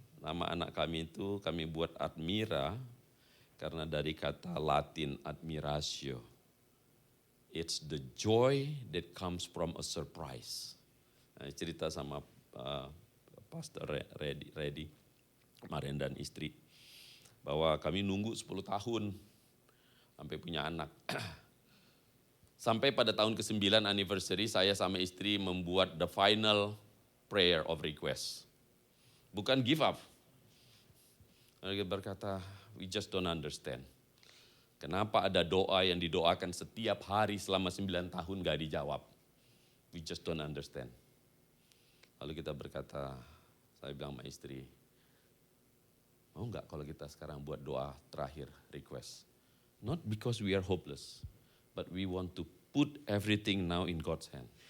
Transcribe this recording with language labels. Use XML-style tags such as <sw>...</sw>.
<id>Nama anak kami itu kami buat Admira karena dari kata Latin admiratio.</id> <en>It's the joy that comes from a surprise.</en> <id>Nah, cerita sama Pastor Reddy kemarin dan istri bahwa kami nunggu 10 tahun sampai punya anak. Sampai pada tahun ke-9 anniversary saya sama istri membuat</id> <en>the final prayer of request.</en> <id>Bukan give up. Lalu kita berkata,</id> <en>we just don't understand.</en> <id>Kenapa ada doa yang didoakan setiap hari selama 9 tahun gak dijawab.</id> <en>We just don't understand.</en> <id>Lalu kita berkata, saya bilang sama istri, mau gak kalau kita sekarang buat doa terakhir, request.</id> <en>Not because we are hopeless, but we want to put everything now in God's hand.</en>